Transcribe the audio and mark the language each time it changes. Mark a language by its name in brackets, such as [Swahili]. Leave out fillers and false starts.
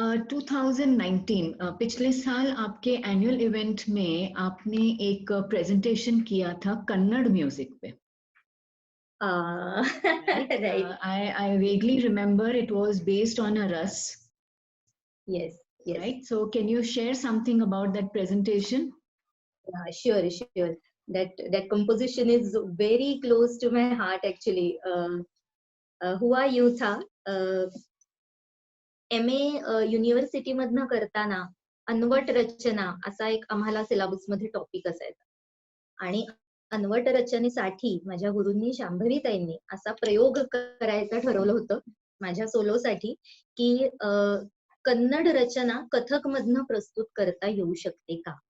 [Hindi] 2019 पिछले साल आपके एनुअल इवेंट में आपने एक प्रेजेंटेशन किया था कन्नड़ म्यूजिक पे. [English] Right. I vaguely remember it was based on a ras, yes yes. right? So can you share something about that presentation? Sure. That composition is very close to my heart actually. [Marathi] हुआ यूं था, MA university मधनं करताना अनवट रचना असा एक आम्हाला syllabus मध्ये topic असायचा. आणि अनवट रचनेसाठी माझ्या गुरूंनी शांभवीताईंनी असा प्रयोग करायचं ठरवलं होतं माझ्या सोलोसाठी, की कन्नड रचना कथक मधनं प्रस्तुत करता येऊ शकते का.